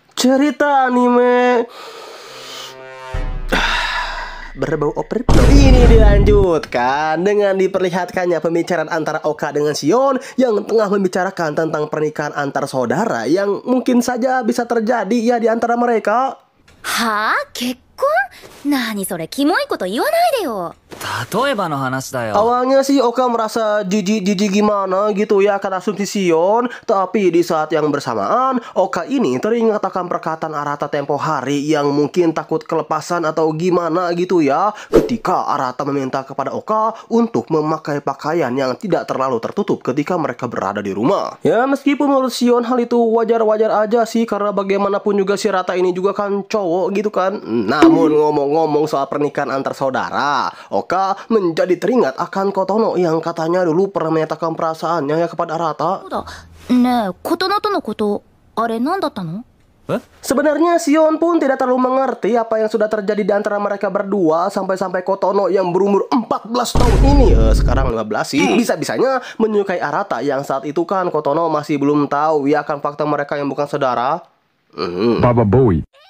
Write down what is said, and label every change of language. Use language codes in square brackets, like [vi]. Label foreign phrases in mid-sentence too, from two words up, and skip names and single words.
[id] Cerita anime berbau overflow ini dilanjutkan dengan diperlihatkannya pembicaraan antara Oka dengan Shion yang tengah membicarakan tentang pernikahan antar saudara yang mungkin saja bisa terjadi ya di antara mereka. [ja] Ha? Kekkon? Nani sore kimoy koto iwanai de yo. [id] Awalnya sih Oka merasa jijik gimana gitu ya akan asumsi Shion. Tapi di saat yang bersamaan Oka ini teringat akan perkataan Arata tempo hari yang mungkin takut kelepasan atau gimana gitu ya, ketika Arata meminta kepada Oka untuk memakai pakaian yang tidak terlalu tertutup ketika mereka berada di rumah. Ya meskipun menurut Shion hal itu wajar-wajar aja sih, karena bagaimanapun juga si Arata ini juga kan cowok gitu kan. Namun ngomong-ngomong soal pernikahan antar saudara, Oka menjadi teringat akan Kotono yang katanya dulu pernah menyatakan perasaannya ya kepada Arata. [ja] Ne, Kotono to no koto, are nandatta no? [id] Sebenarnya Shion pun tidak terlalu mengerti apa yang sudah terjadi di antara mereka berdua sampai Kotono yang berumur 14 tahun ini, sekarang 15 sih, bisa-bisanya menyukai Arata yang saat itu kan Kotono masih belum tahu ya akan fakta mereka yang bukan saudara. Baba Boy.